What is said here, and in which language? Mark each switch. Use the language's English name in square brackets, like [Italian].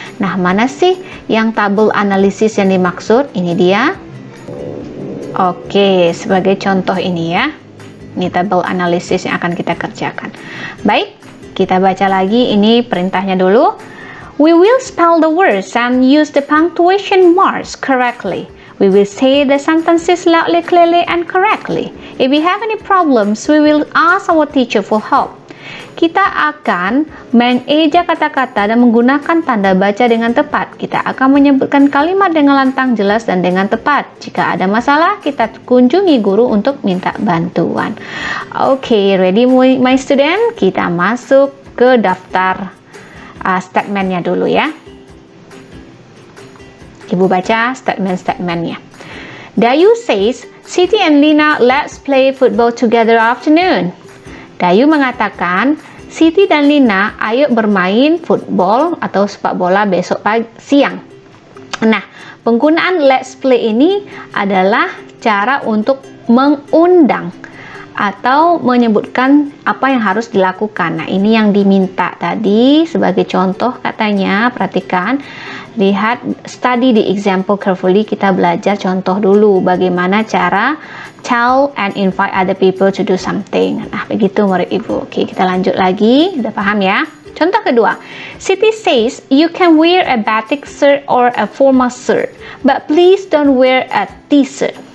[Indonesian] Nah, mana sih yang tabel analisis yang dimaksud? Ini dia. Oke, sebagai contoh ini ya. Ini tabel analisis yang akan kita kerjakan. Baik, kita baca lagi ini perintahnya dulu. [English] We will spell the words and use the punctuation marks correctly. We will say the sentences loudly, clearly, and correctly. If we have any problems, we will ask our teacher for help. [Indonesian] Kita akan mengeja kata-kata dan menggunakan tanda baca dengan tepat. Kita akan menyebutkan kalimat dengan lantang, jelas, dan dengan tepat. Jika ada masalah, kita kunjungi guru untuk minta bantuan. Oke, [English] ready my student? [Indonesian] Kita masuk ke daftar statementnya dulu ya. Ibu baca statement-statementnya. [English] Dayu says, Siti and Lina, let's play football together afternoon. [Indonesian] Dayu mengatakan, Siti dan Lina, ayo bermain football atau sepak bola besok siang. Nah, penggunaan let's play ini adalah cara untuk mengundang atau menyebutkan apa yang harus dilakukan. Nah, ini yang diminta tadi sebagai contoh katanya, perhatikan, lihat, [English] study the example carefully, [Indonesian] kita belajar contoh dulu bagaimana cara [English] tell and invite other people to do something. [Indonesian] Nah, begitu murid ibu. Oke, kita lanjut lagi, udah paham ya? [English] Contoh kedua, Siti says, you can wear a batik shirt or a formal shirt, but please don't wear a t-shirt.